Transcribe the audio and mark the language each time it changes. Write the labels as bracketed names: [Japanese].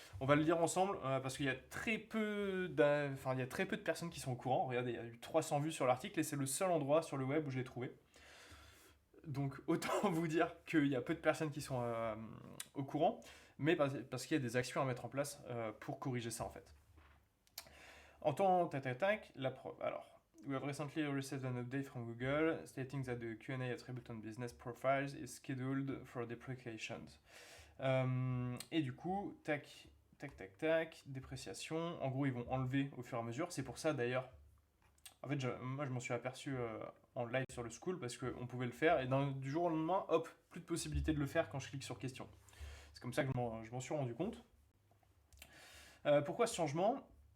[French] On va le lire ensemble parce qu'il y a très peu il y a très peu de personnes qui sont au courant. Regardez, il y a eu 300 vues sur l'article et c'est le seul endroit sur le web où je l'ai trouvé. Donc autant vous dire qu'il y a peu de personnes qui sont au courant, mais parce qu'il y a des actions à mettre en place pour corriger ça en fait. En temps tac, la preuve. [English] Alors, we have recently received an update from Google stating that the Q&A attribute on business profiles is scheduled for deprecations. [French] Et du coup, tac, dépréciation. En gros, ils vont enlever au fur et à mesure. C'est pour ça d'ailleurs. En fait, moi, je m'en suis aperçu en live sur le school parce qu'on pouvait le faire et du jour au lendemain, hop, plus de possibilité de le faire quand je clique sur question. C'est comme ça que je m'en suis rendu compte. Pourquoi ce changement?